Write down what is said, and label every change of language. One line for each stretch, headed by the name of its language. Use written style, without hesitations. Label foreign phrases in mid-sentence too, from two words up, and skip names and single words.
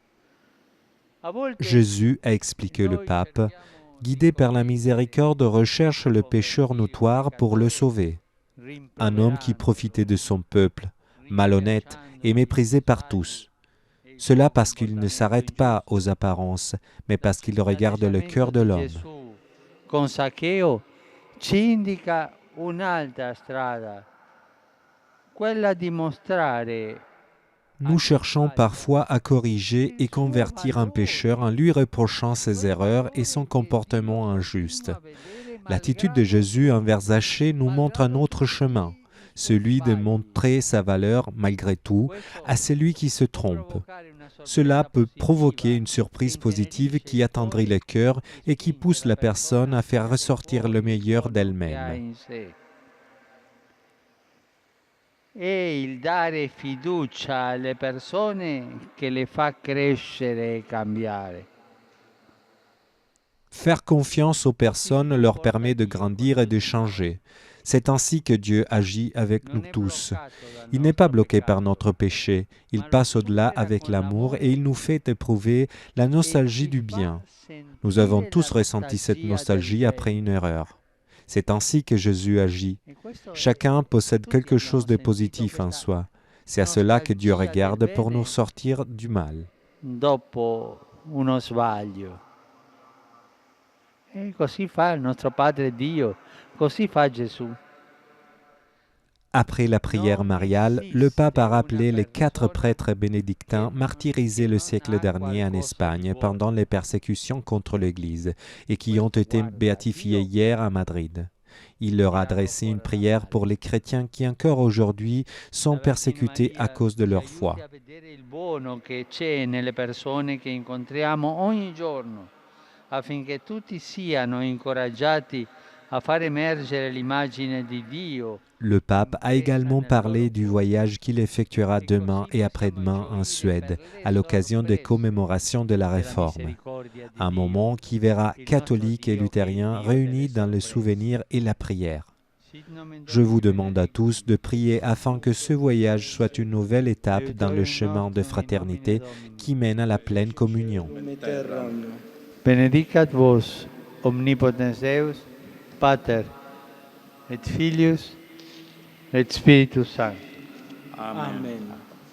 French: Jésus, a expliqué le pape, guidé par la miséricorde, recherche le pécheur notoire pour le sauver. Un homme qui profitait de son peuple, malhonnête et méprisé par tous. Cela parce qu'il ne s'arrête pas aux apparences, mais parce qu'il regarde le cœur de l'homme.
Italian: Con Zaccheo ci indica un'altra strada, quella di mostrare.
French: Nous cherchons parfois à corriger et convertir un pécheur en lui reprochant ses erreurs et son comportement injuste. L'attitude de Jésus envers Zachée nous montre un autre chemin, celui de montrer sa valeur, malgré tout, à celui qui se trompe. Cela peut provoquer une surprise positive qui attendrit le cœur et qui pousse la personne à faire ressortir le meilleur d'elle-même.
Italian: E il dare fiducia alle persone che le fa crescere e cambiare.
French: Faire confiance aux personnes leur permet de grandir et de changer. C'est ainsi que Dieu agit avec nous tous. Il n'est pas bloqué par notre péché, il passe au-delà avec l'amour et il nous fait éprouver la nostalgie du bien. Nous avons tous ressenti cette nostalgie après une erreur. C'est ainsi que Jésus agit. Chacun possède quelque chose de positif en soi. C'est à cela que Dieu regarde pour nous sortir du mal.
Italian: Dopo uno sbaglio. E così fa il nostro Padre Dio, così fa Gesù.
French: Après la prière mariale, le pape a rappelé les 4 prêtres bénédictins martyrisés le siècle dernier en Espagne pendant les persécutions contre l'Église et qui ont été béatifiés hier à Madrid. Il leur a adressé une prière pour les chrétiens qui encore aujourd'hui sont persécutés à cause de leur foi.
Italian: Affinché tutti siano incoraggiati a far emergere l'immagine di Dio.
French: Le pape a également parlé du voyage qu'il effectuera demain et après-demain en Suède à l'occasion des commémorations de la Réforme, un moment qui verra catholiques et luthériens réunis dans le souvenir et la prière. Je vous demande à tous de prier afin que ce voyage soit une nouvelle étape dans le chemin de fraternité qui mène à la pleine communion.
Latin: Benedicat vos, omnipotens Deus, Pater, et Filius, et Spiritus Sanctus. Amen.